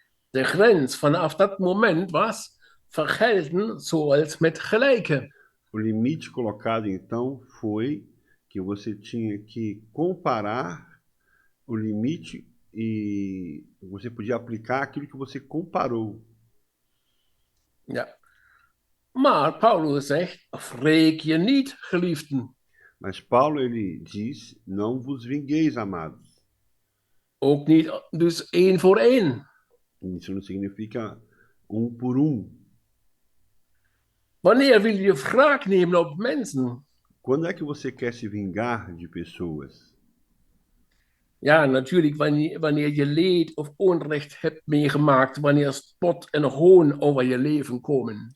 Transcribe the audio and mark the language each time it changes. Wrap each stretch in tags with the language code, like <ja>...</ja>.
<nl>De grens vanaf dat moment was vergelden zoals met gelijke.</nl> <pt>O limite colocado então foi que você tinha que comparar o limite e você podia aplicar aquilo que você comparou.</pt> <nl>Ja. Maar Paulus zegt, wreek je niet, geliefden.</nl> <pt>Mas Paulo ele diz, não vos vingueis, amados.</pt> <nl>Ook niet dus één voor één.</nl> <pt>Isso não significa por</pt> <nl>Wanneer wil je wraak nemen op mensen?</nl> <pt>Quando é que você quer se vingar de pessoas?</pt> <nl>Ja, natuurlijk, wanneer je leed of onrecht hebt meegemaakt, wanneer spot en hoon over je leven komen.</nl>